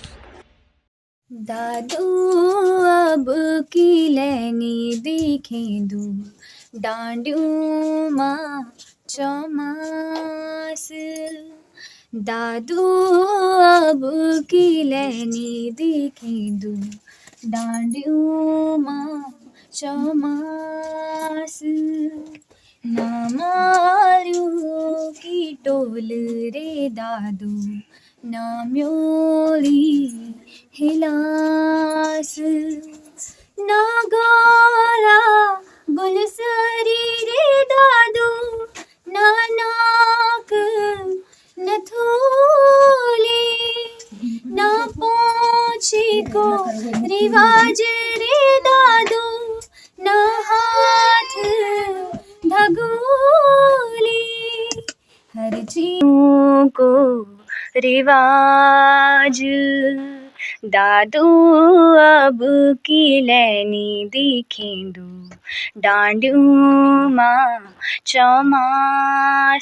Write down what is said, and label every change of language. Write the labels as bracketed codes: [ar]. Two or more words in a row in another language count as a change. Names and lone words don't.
[gbm] दादू अब की लैनी दिखें दू डांड्यू माँ चौमास। दादू अब की लैनी दिखें दू डांड्यू माँ चौमास। ना मारू की टोल रे दादू ना म्योली हिलास। ना गोरा गुलसरी रे दादू ना नाक नथुली। ना पोछी को रिवाज रे दादू ना हाथ ढगोली। [hi] हर चीज़ों को रिवाज। दादू अब की लैनी दिखें दू डांड्यू माँ चौमास।